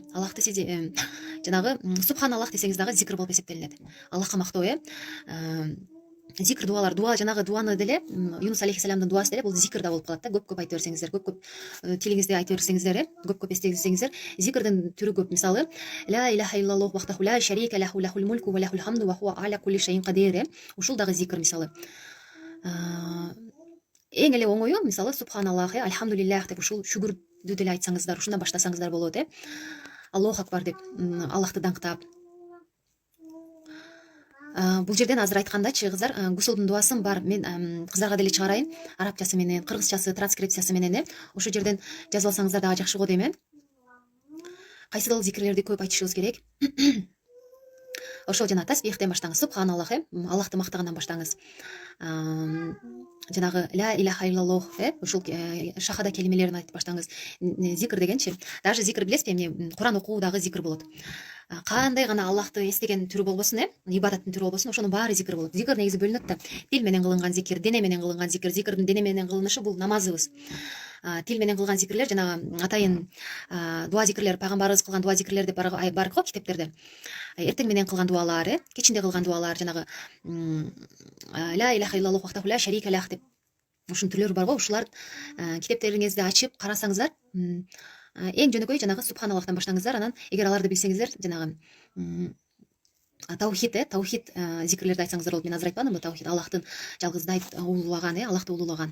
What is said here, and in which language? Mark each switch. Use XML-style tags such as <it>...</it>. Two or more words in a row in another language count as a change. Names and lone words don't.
<ky>Аллахты сиз жанагы субханаллах десеңиз дагы зикир болуп эсептелинет. Аллахка мактоо, зикир дуалар, жанагы дуаны деле, Юнус алейхиссаламдын дуасы деле бул зикир да болуп калат да. Көп айта берсеңиздер, көп тилиңизде айта берсеңиздер, көп эстесеңиздер, зикирдин түрү көп. Мисалы,</ky> <ar>لا إله إلا الله وحده لا شريك له له الملك وله الحمد وهو على كل شيء قدير.</ar> <ky>Ушул дагы зикир, мисалы. Эң эле оңою, мисалы,</ky> <ar>سبحان الله، الحمد لله</ar> <ky>деп ушул шүгүрдү деле айтсаңыздар, ушундан баштасаңыздар болот,</ky> <ar>الله أكبر</ar> <ky>деп, Аллахты даңктап. Бул жерден азыр айткандачы кыздар, гусулдун дубасын бар, мен кыздарга деле чыгарайын, арабчасы менен, кыргызчасы, транскрипциясы менен, ошол жерден жазып алсаңыздар дагы жакшы го дейм. Кайсыдыл зикирлерди көп айтышыбыз керек. Ошол жана тасбихтен баштаңыз, субханаллах, Аллахты мактагандан баштаңыз.</ky> <ar>Жанагы لا إله إلا الله,</ar> <ky>ушул шахада келимелерин айтып баштаңыз. Зикир дегенчи, даже зикир билесизби, эмне, Куран окуу дагы зикир болот. Кандай гана Аллахты эстеген түрү болбосун, ибадаттын түрү болбосун, ошонун баары зикир болот. Зикир негизи бөлүнөт да. Дил менен кылынган зикир, дене менен кылынган зикир, зикирдин дене менен кылынышы бул намазыбыз. тил менен кылган зикирлер жанагы атайын дуа зикирлер, пайгамбарыбыз кылган дуа зикирлер деп бар го китептерде. Эртең менен кылган дуалар, кечинде кылган дуалар, жанагы</ky> <ar>لا إله إلا الله وحده لا شريك له</ar> <ky>деп ушунун түрлөрү бар го. Ушулар китептериңизди ачып карасаңыздар, эң жөнөкөй жанагы субханаллахтан баштаңыздар. Анан эгер аларды билсеңиздер, жанагы таухид зикирлерди айтсаңыздар болот. Мен азыр айтпадымбы, таухид Аллахтын жалгыздай улуулаган, Аллахты улуулаган.</ky>